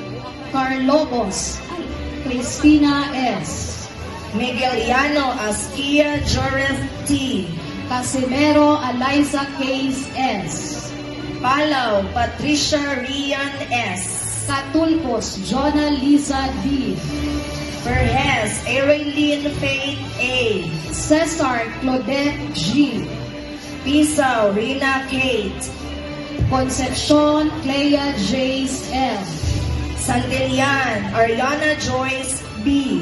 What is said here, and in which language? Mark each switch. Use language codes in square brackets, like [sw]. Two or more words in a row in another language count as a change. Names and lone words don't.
[tl] Carlobos Cristina S. Migueliano Askia Joreth T. Casimero Eliza Case S. Palaw Patricia Rian S. Catulpos Jonah Lisa D. Perez Ereline Faith A. Cesar Claudette G. Pisaw Rina Kate. Concepcion Clea Jace L. Santelian Ariana Joyce B.